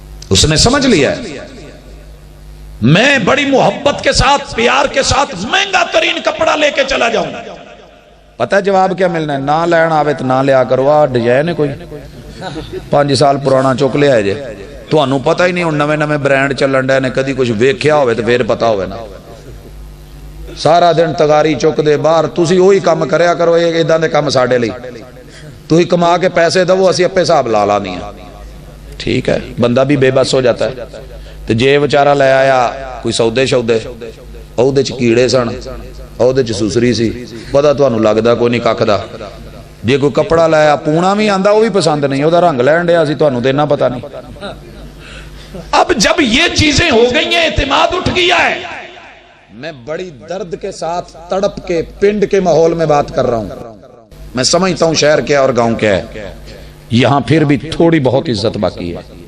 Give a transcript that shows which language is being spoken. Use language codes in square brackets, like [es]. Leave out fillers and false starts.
[ur] اس نے سمجھ لیا ہے میں بڑی محبت کے ساتھ، پیار کے ساتھ مہنگا ترین کپڑا لے کے چلا جاؤں. پتہ ہے جواب کیا ملنا ہے؟ [pa] نہ لین آوے تو نہ لیا کرو. آ ڈیزائن ہے کوئی 5 سال پرانا چک لیا جے، تانوں پتہ ہی نہیں ہن نویں نویں برانڈ چلن ڈے نے، کدی کچھ ویکھیا ہوے تو پھر پتہ ہوے نا. سارا دن تگاری چک دے باہر، تسی وہی کام کریا کرو. ایداں دے کام ساڈے لئی، تسی کما کے پیسے دو، اسی اپے حساب لا لا نہیں. [ur] ٹھیک ہے، بندہ بھی بے بس ہو جاتا ہے. [pa] تو جے بیچارہ لے آیا کوئی سودے شودے، اودے چ کیڑے سن، اودے چ سسری سی، پتہ تانوں لگدا کوئی نہیں ککھ دا. جے کوئی کپڑا لے آیا پونا بھی آندا، وہ بھی پسند نہیں، وہ رنگ لین ڈیا سی، تانوں دینا پتہ نہیں. [ur] اب جب یہ چیزیں ہو گئی ہیں، اعتماد اٹھ گیا ہے. میں بڑی درد کے ساتھ تڑپ کے پنڈ کے ماحول میں بات کر رہا ہوں. میں سمجھتا ہوں شہر کیا اور گاؤں کیا ہے. یہاں پھر بھی تھوڑی بہت عزت باقی ہے.